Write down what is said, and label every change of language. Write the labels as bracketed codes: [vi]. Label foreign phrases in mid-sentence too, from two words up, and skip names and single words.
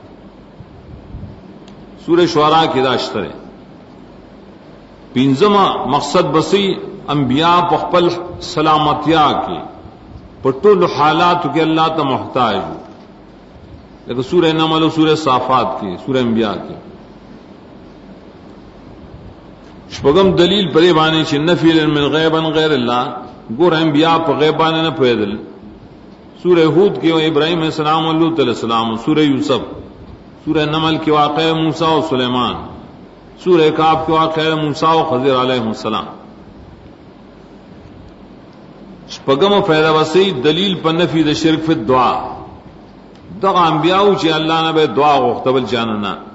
[ps] سورہ شعراء کې دا شته پنځم مقصد بسی انبیاء په خپل سلامتیا کې په ټول حالاتو کې الله ته محتاج لکه سورہ نمل او سورہ صافات کې سورہ انبیاء کې شپږم دلیل پرې باندې چې [ar] نفی من غیبا غیر الله [ps] ګور انبیاء په غیب باندې نه پوهېدل سورہ ہود کې ابراہیم [ar] علیہ السلام [ps] او لوط [ar] علیہ السلام [ps] سورہ یوسف سورہ نمل کې واقعہ موسی او سلیمان سورہ کاف کې واقعہ موسی او خضر [ar] علیہ السلام [ps] شپږم فائدہ وسی دلیل په نفی د [ar] شرک فی الدعاء [ps] دغه انبیاء چې الله نه به دعا غوښتل جاننا